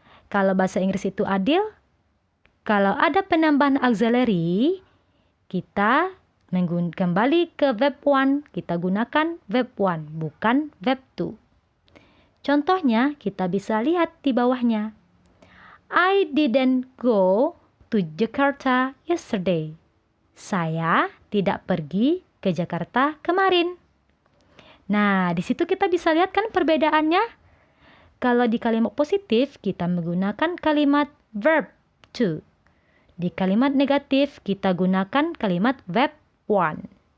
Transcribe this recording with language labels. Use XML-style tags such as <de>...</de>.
<id>Kalau bahasa Inggris itu adil, kalau ada penambahan auxiliary, kita kembali ke verb one, kita gunakan verb one, bukan verb two. Contohnya, kita bisa lihat di bawahnya.</id> <en>I didn't go to Jakarta yesterday.</en> <id>Saya tidak pergi ke Jakarta kemarin. Nah, di situ kita bisa lihat kan perbedaannya. Kalau di kalimat positif, kita menggunakan kalimat verb to. Di kalimat negatif, kita gunakan kalimat verb one.</id>